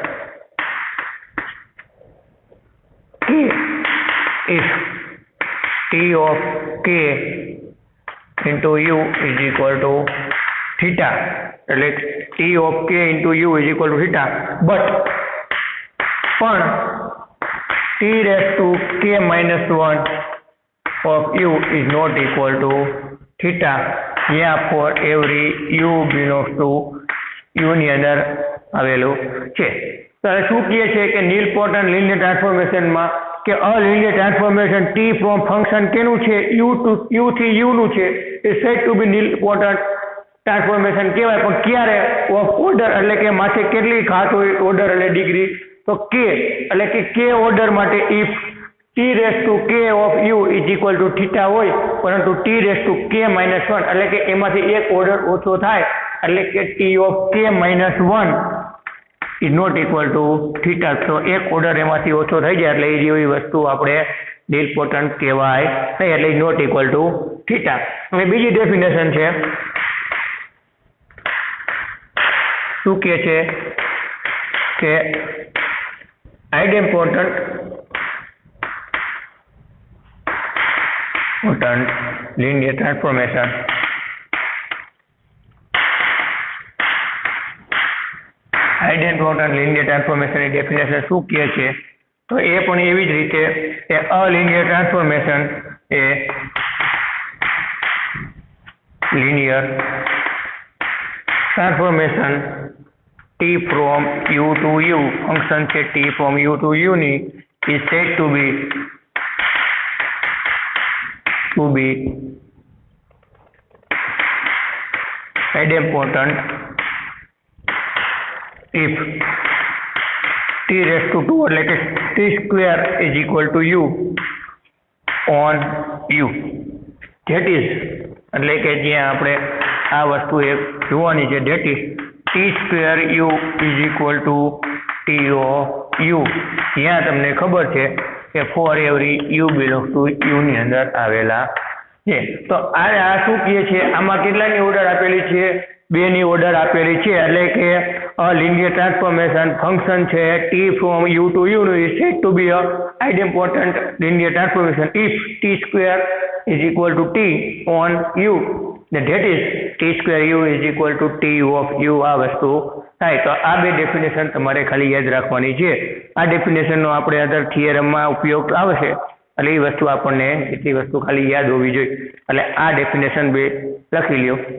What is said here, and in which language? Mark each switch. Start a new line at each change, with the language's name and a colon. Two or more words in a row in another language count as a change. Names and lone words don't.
English: k if t of k into u is equal to theta, એટલે t of k into u is equal to theta, but પણ t raised to k minus 1 of u is not equal to theta, therefore every u belongs to u
Gujarati: ની અંદર આવેલું છે. તો હવે શું કહે છે કે
English: Nilsson linear transformation
Gujarati: માં કે
English: a linear transformation t from function
Gujarati: કેનું છે? u થી u નું છે, એ
English: said to be Nilsson transformation
Gujarati: કહેવાય. પણ ક્યારે?
English: of order,
Gujarati: એટલે કે માથે કેટલી ઘાત હોય?
English: order
Gujarati: એટલે ડિગ્રી, તો
English: k,
Gujarati: એટલે કે
English: k order માટે if t raised to k of u is equal to theta
Gujarati: હોય, પરંતુ
English: t raised to k minus 1,
Gujarati: એટલે કે એમાંથી એક ઓર્ડર ઓછો થાય, એટલે કે
English: t of k minus 1 is not equal to theta,
Gujarati: તો એક ઓર્ડર એમાંથી ઓછો થઈ જાય એટલે એ જેવી વસ્તુ આપણે Nilsson કહેવાય નહીં, એટલે
English: not equal to theta.
Gujarati: હવે બીજી ડેફિનેશન છે, શું કહે છે કે
English: idempotent linear transformation idempotent linear transformation
Gujarati: ની ડેફિનેશન શું કહે છે? તો એ પણ એવી જ રીતે એ
English: a linear transformation એ linear transformation t from u to u,
Gujarati: ફંક્શન છે
English: t from u to u ની, is said to be idempotent if t raised to 2,
Gujarati: એટલે કે
English: t square is equal to u on u, that is,
Gujarati: એટલે કે જ્યાં આપણે આ વસ્તુ એક જોવાની છે,
English: that is t square u is equal to t of u,
Gujarati: જ્યાં તમને ખબર છે કે
English: for every u belongs to u
Gujarati: ની અંદર આવેલા છે. તો આ શું કહે છે? આમાં કેટલાની ઓર્ડર આપેલી છે? 2 ની ઓર્ડર આપેલી છે, એટલે કે
English: a linear transformation
Gujarati: ફંક્શન છે
English: t from u to u is said to be a idempotent linear transformation if t square is equal to t on u, that is t square u is equal to t of u,
Gujarati: આ વસ્તુ થાય. તો આ બે ડેફિનેશન તમારે ખાલી યાદ રાખવાની છે. આ ડેફિનેશનનો આપણે અધર થિયરમમાં ઉપયોગ આવશે, એટલે એ વસ્તુ આપણને એટલી વસ્તુ ખાલી યાદ હોવી જોઈએ. એટલે આ ડેફિનેશન બે લખી લ્યો.